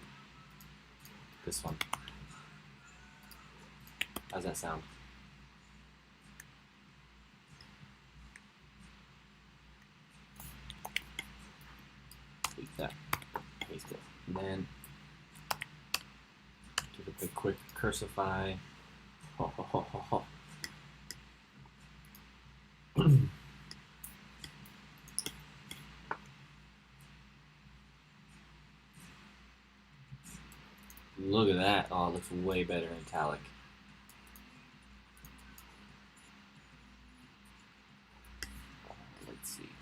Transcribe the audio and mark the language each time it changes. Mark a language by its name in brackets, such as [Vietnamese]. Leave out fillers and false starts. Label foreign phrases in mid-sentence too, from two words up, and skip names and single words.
[English] This one. How's that sound? Delete that. Paste it. And then give it the quick cursify. Ho, ho, ho, ho, ho. Look at that. Oh, it looks way better in italic. Let's see.